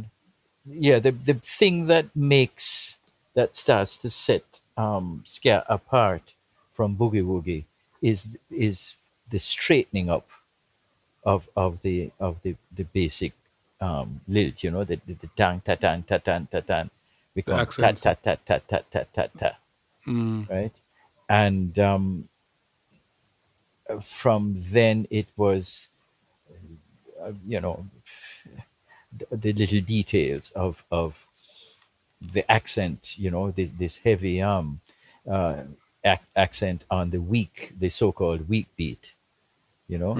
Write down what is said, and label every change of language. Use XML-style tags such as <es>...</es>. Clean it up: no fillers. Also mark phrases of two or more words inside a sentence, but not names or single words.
<en>Yeah, the thing that starts to set ska apart from boogie woogie is the straightening up of the basic lilt, you know, the tang ta tang ta tang ta tang The becomes ta accents. ta ta ta ta ta ta ta, Mm. right? And from then it was, you know, the little details of the accent, you know, this heavy accent on the so-called weak beat, you know.</en>